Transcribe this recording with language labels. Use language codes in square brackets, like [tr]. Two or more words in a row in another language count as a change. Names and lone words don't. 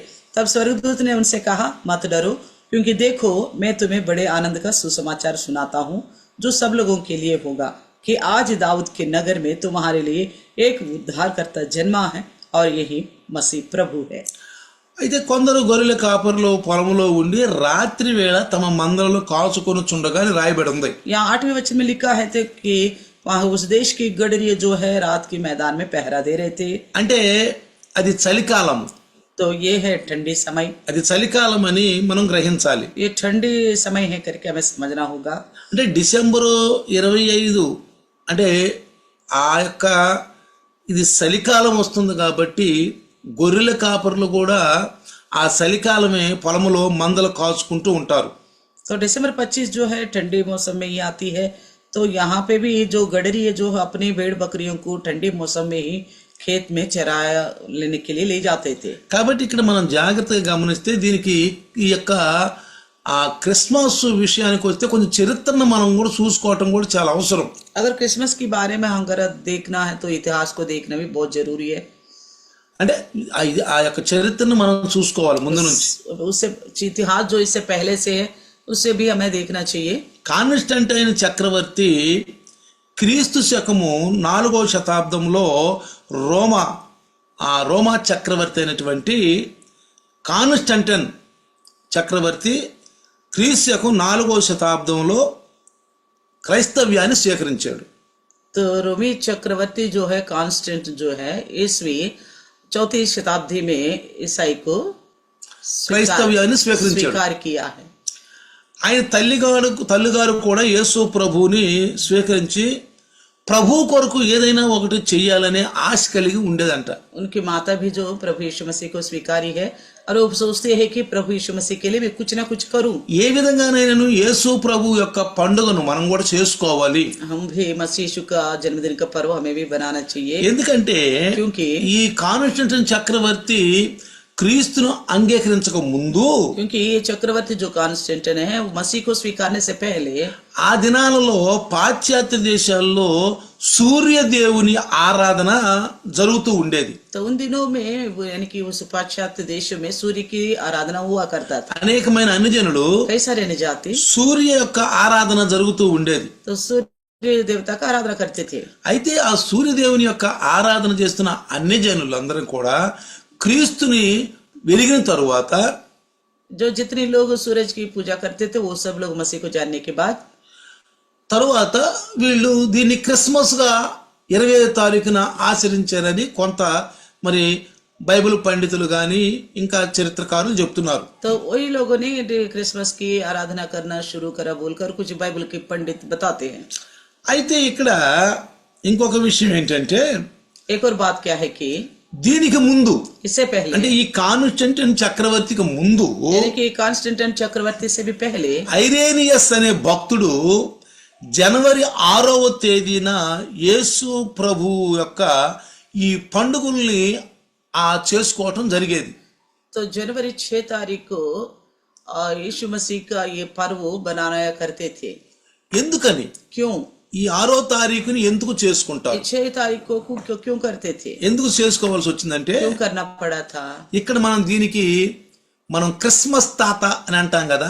[hi] तब स्वर्गदूत ने उनसे कहा, मत डरो, क्योंकि देखो मैं तुम्हें बड़े आनंद का सुसमाचार सुनाता हूँ जो सब लोगों के लिए होगा, कि आज दाऊद के नगर में तुम्हारे लिए एक उद्धारकर्ता जन्मा है और यही मसीह प्रभु है. [te] అయితే కొందరు గొర్రెల కాపరులు పొలములో ఉండి రాత్రి వేళ తమ మందలను కాచుకొని చుండగా అని రాయబడి ఉంది. [hi] यहाँ 8वें वचन में लिखा है कि वहाँ उस देश की गडरिये जो है रात के मैदान में पहरा दे रहे थे. [te] అంటే అది చలికాలం. [hi] तो ये है ठंडी समय. [te] అది చలికాలం అని మనం గ్రహించాలి. [hi] ये ठंडी समय है करके हमें समझना होगा. [te] అంటే డిసెంబరు 25 అంటే ఆ యొక్క ఇది చలికాలం వస్తుంది కాబట్టి గొర్రెల కాపరులు కూడా ఆ చలికాలమే పొలములో మందలు కాచుకుంటూ ఉంటారు. [hi] तो दिसंबर 25 जो है ठंडी मौसम में ही आती है, तो यहाँ पे भी जो गडरी है जो अपनी भेड़ बकरियों को ठंडी मौसम में ही खेत में चराया लेने के लिए ले जाते थे। [te] కాబట్టి ఇక్కడ మనం జాగ్రత్తగా గమనిస్తే దీనికి ఈ యొక్క ఆ క్రిస్మస్ విషయానికి వస్తే కొంచెం చరిత్రను మనం కూడా చూసుకోవటం కూడా చాలా అవసరం. [hi] अगर क्रिसमस के बारे में अगर देखना है तो इतिहास को देखना भी बहुत जरूरी है. [te] అంటే ఆ యొక్క చరిత్రను మనం చూసుకోవాలి ముందు నుంచి. [hi] उससे इतिहास जो इससे पहले से है उससे भी हमें देखना चाहिए. [te] కాన్స్టంటైన్ చక్రవర్తి క్రీస్తు శకము 4వ శతాబ్దంలో రోమా చక్రవర్తి అయినటువంటి కాన్స్టంటైన్ చక్రవర్తి క్రీస్తు శకం 4వ శతాబ్దంలో క్రైస్తవ్యాన్ని స్వీకరించాడు. [hi] तो रोमी चक्रवर्ती जो है कांस्टेंट जो है ईस्वी 4वीं शताब्दी में ईसाई को [te] క్రైస్తవ్యాన్ని స్వీకరించాడు. [hi] स्वीकार किया है. [te] ఆయన తల్లిగారు కూడా యేసు ప్రభువుని స్వీకరించి ప్రభు కొరకు ఏదైనా ఒకటి చెయ్యాలనే ఆశ కలిగి ఉండేదంట. [hi] उनकी माता भी जो प्रभु यीशु मसीह को स्वीकारी है और वो सोचते हैं कि प्रभु यीशु मसीह के लिए मैं कुछ ना कुछ करूं. [te] ఏ విధంగానైనా యేసు ప్రభు యొక్క పండుగను మనం కూడా చేసుకోవాలి. [hi] हम भी मसीह यीशु का जन्मदिन का पर्व हमें भी बनाना चाहिए. [te] ఎందుకంటే [hi] क्योंकि [te] ఈ కాన్స్టంటైన్ చక్రవర్తి క్రీస్తును అంగీకరించక ముందు, [hi] क्योंकि ये चक्रवर्ती जो कांस्टेंटाइन है वो मसीह को स्वीकारने से पहले [te] ఆ దినాలలో పాశ్చాత్య దేశాల్లో సూర్యదేవుని ఆరాధన జరుగుతూ ఉండేది. [hi] तो उन दिनों में यानी कि उस पाश्चात्य देशों में सूर्य की आराधना हुआ करता था. [te] అనేకమైన అన్యజనులు [hi] कई सारे निजाति [te] సూర్య యొక్క ఆరాధన జరుగుతూ ఉండేది. [hi] तो सूर्य देवता का आराधना करते थे. [te] అయితే ఆ సూర్యదేవుని యొక్క ఆరాధన చేస్తున్న అన్యజనులందరూ కూడా క్రీస్తుని వెలిగిన తరువాత, [hi] जो जितने लोग सूरज की पूजा करते थे वो सब लोग मसीह को जानने के बाद [te] తరువాత వీళ్ళు దీన్ని క్రిస్మస్ గా 25వ తారీఖున ఆచరించారని కొంత మరి బైబిల్ పండితులు గాని ఇంకా చరిత్రకారులు చెప్తున్నారు. [hi] तो वही लोगों ने क्रिसमस की आराधना करना शुरू करा बोलकर कुछ बाइबल के पंडित बताते हैं. [te] అయితే ఇక్కడ ఇంకొక విషయం ఏంటంటే, [hi] एक और बात क्या है कि [te] దీనికి ముందు [hi] इससे पहले [te] అంటే ఈ కాన్స్టంటైన్ చక్రవర్తికి ముందు [hi] यानी कि कांस्टेंटाइन चक्रवर्ती से भी पहले [te] ఐరేనియస్ అనే భక్తుడు జనవరి 6వ తేదీన యేసు ప్రభు యొక్క ఈ పండుగల్ని చేసుకోవటం జరిగేది. [hi] तो जनवरी 6 तारीख को यीशु मसीह का ये पर्व बनाया करते थे. [te] ఎందుకని [hi] क्यों? [te] ఈ 6వ తారీఖుని ఎందుకు చేసుకుంటారు? [hi] 6 तारीख को क्यों करते थे? [te] ఎందుకు చేసుకోవాల్సి వచ్చిందంటే, [hi] क्यों करना पड़ा था? [te] ఇక్కడ మనం క్రిస్మస్ తాత అని అంటాం కదా.